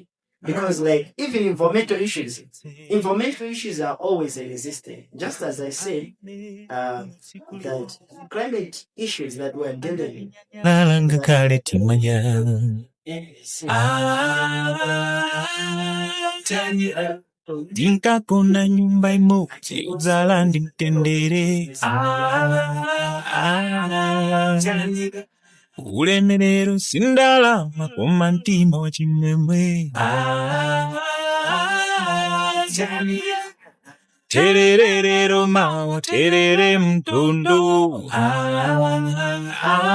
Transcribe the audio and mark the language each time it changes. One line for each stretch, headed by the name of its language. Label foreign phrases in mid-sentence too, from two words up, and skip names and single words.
English: Because, like, even environmental issues are always existing. Just as I said, that climate issues that we're dealing with.
Nyanja: Ndinkakona nyumba imodzi udzala ndi mtendere. Ulemerero sindalama koma mtima wa chimwemwe. Tererero mawa terere mtondo.